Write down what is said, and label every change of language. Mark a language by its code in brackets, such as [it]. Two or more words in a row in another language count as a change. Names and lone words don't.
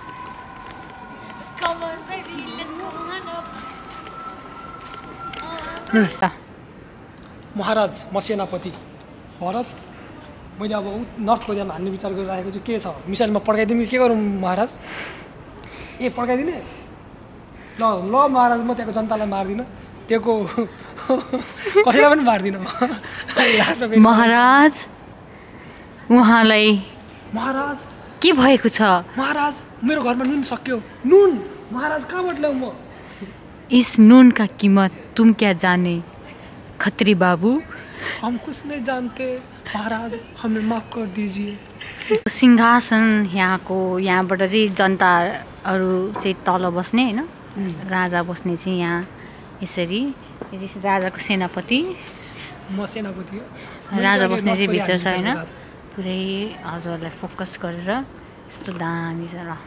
[ne] महाराज म सेनापति भरत मैले अब नर्थ कोरियामा हान्ने विचार गरिरहेको छु के छ मिसाइलमा पड्काइदिउँ कि के गरौँ महाराज ए पड्काइदिने ल ल महाराज म त्यहाँको जनतालाई मार्दिनँ त्यहाँको कसैलाई पनि मार्दिनँ महाराज उहाँलाई महाराज के भएको छ महाराज मेरो घरमा नुन सक्यो नुन महाराज कहाँबाट ल्याउँ म [hi] इस नून का कीमत तुम क्या जाने खत्री बाबू हम कुछ नहीं जानते महाराज हमें माफ कर दीजिए [ne] सिंहासन यहाँबाट चाहिँ जनताहरू चाहिँ तल बस्ने होइन राजा बस्ने चाहिँ यहाँ यसरी राजाको सेनापति म सेनापति हो राजा बस्ने चाहिँ भित्र छ होइन पुरै हजुरलाई फोकस गरेर यस्तो दामी छ ल